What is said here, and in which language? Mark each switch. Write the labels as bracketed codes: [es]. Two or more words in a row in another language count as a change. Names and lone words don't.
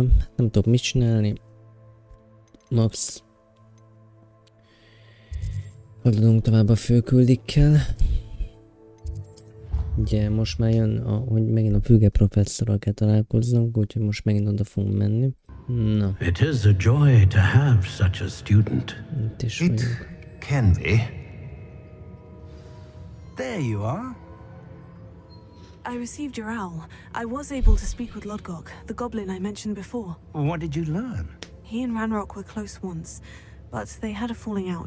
[hu] Nem tudok mit csinálni. Max. Haladunk tovább a főküldikkel. Ugye most már jön, hogy megint a füge professzorral kell találkozzunk, úgyhogy most megint oda fogunk menni. Na. [en] It is a joy to have such a student. [hu] Itt is vagyunk. [en] It can be. There you are. I received your owl. I was able to speak with Lodgok, the goblin I mentioned before. What did you learn? He and Ranrock were close once, but they had a falling out.